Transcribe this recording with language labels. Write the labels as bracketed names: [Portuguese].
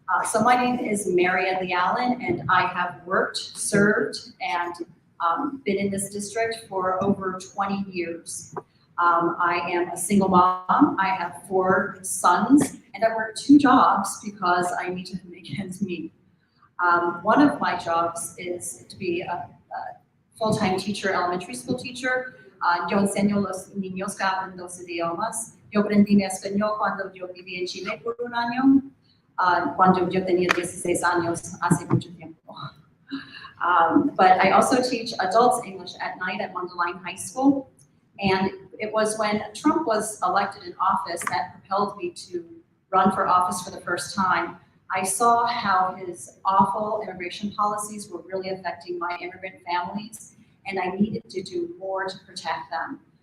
[English] So my name is Mary Edley Allen, and I have worked, served, and been in this district for over 20 years. I am a single mom. I have 4 sons, and I work 2 jobs because I need to make ends meet. One of my jobs is to be a full-time teacher, elementary school teacher. [Spanish] Yo enseño los niños que hablan 2 idiomas. Yo aprendí mi español cuando yo viví en Chile por un año. Cuando yo tenía 16 años, hace mucho tiempo. [English] But I also teach adults English at night at Mundelein High School. And it was when Trump was elected in office that propelled me to run for office for the first time. I saw how his awful immigration policies were really affecting my immigrant families, and I needed to do more to protect them.